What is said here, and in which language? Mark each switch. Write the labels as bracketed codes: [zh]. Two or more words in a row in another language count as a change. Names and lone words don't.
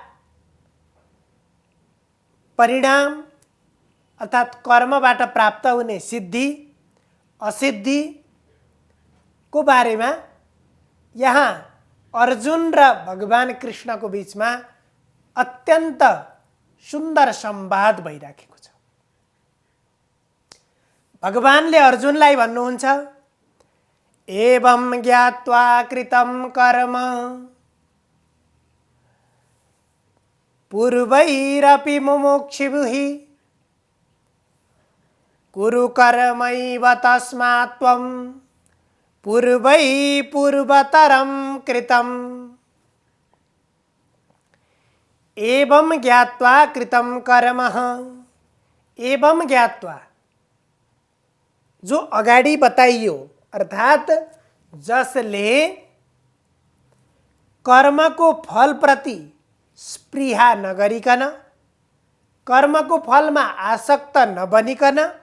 [ne] परिणाम अर्थात् कर्मबाट प्राप्त हुने सिद्धि असिद्धिको बारेमा यहाँ अर्जुन र भगवान कृष्णको बीचमा अत्यन्त सुन्दर संवाद भइराखेको छ। भगवानले अर्जुनलाई भन्नुहुन्छ, [sa] एवं ज्ञात्वा कृतं कर्म पूर्वैरपि मुमुक्षुभिः कुरु कर्मैव तस्मात् त्वं पूर्वै पूर्वतरं कृतम्। एवं ज्ञात्वा कृतं कर्म, एवं ज्ञात्वा [ne] जो अगाडि बताइयो अर्थात् जसले कर्मको फलप्रति स्पृहा नगरिकन कर्मको फलमा आसक्त नबनिकन